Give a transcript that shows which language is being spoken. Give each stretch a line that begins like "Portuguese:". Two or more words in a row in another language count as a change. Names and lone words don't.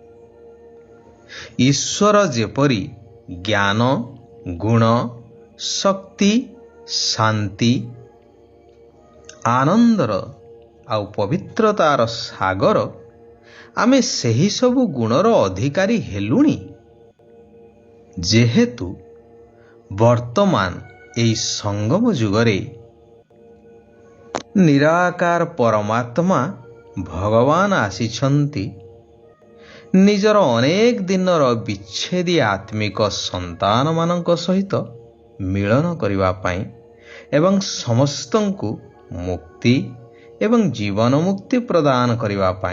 Odia: ଈଶ୍ୱର ଯେପରି ଜ୍ଞାନ ଗୁଣ ଶକ୍ତି ଶାନ୍ତି ଆନନ୍ଦର ଆଉ ପବିତ୍ରତାର ସାଗର ଆମେ ସେହି ସବୁ ଗୁଣର ଅଧିକାରୀ ହେଲୁନି। ଯେହେତୁ ବର୍ତ୍ତମାନ ଏଇ ସଙ୍ଗମ ଯୁଗରେ ନିରାକାର ପରମାତ୍ମା ଭଗବାନ ଆସିଛନ୍ତି ନିଜର ଅନେକ ଦିନର ବିଚ୍ଛେଦୀ ଆତ୍ମିକ ସନ୍ତାନ ମାନଙ୍କ ସହିତ ମିଳନ କରିବା ପାଇଁ ଏବଂ ସମସ୍ତଙ୍କୁ ମୁକ୍ତି ଏବଂ ଜୀବନ ମୁକ୍ତି ପ୍ରଦାନ କରିବା ପାଇଁ।